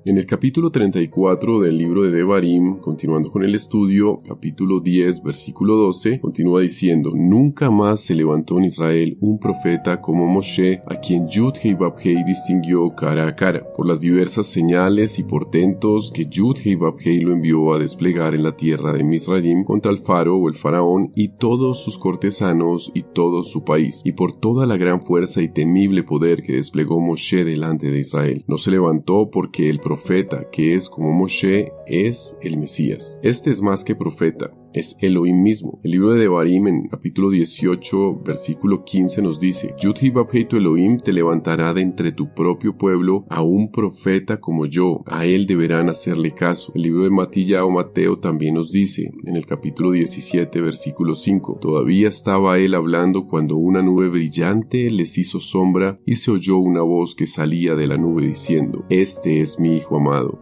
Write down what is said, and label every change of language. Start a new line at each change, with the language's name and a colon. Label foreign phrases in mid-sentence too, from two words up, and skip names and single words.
Spanish: En el capítulo 34 del libro de Devarim, continuando con el estudio, capítulo 10, versículo 12, continúa diciendo: nunca más se levantó en Israel un profeta como Moshe, a quien Yud-Hei Vav-Hei distinguió cara a cara, por las diversas señales y portentos que Yud-Hei Vav-Hei lo envió a desplegar en la tierra de Misraim contra el faro o el faraón y todos sus cortesanos y todo su país, y por toda la gran fuerza y temible poder que desplegó Moshe delante de Israel. No se levantó porque el profeta que es como Moshe es el Mesías. Este es más que profeta, es Elohim mismo. El libro de Devarim en capítulo 18 versículo 15 nos dice: Yud-Hei Vav-Hei tu Elohim te levantará de entre tu propio pueblo a un profeta como yo, a él deberán hacerle caso. El libro de Matillao Mateo también nos dice en el capítulo 17 versículo 5: todavía estaba él hablando cuando una nube brillante les hizo sombra y se oyó una voz que salía de la nube diciendo: este es mi hijo amado.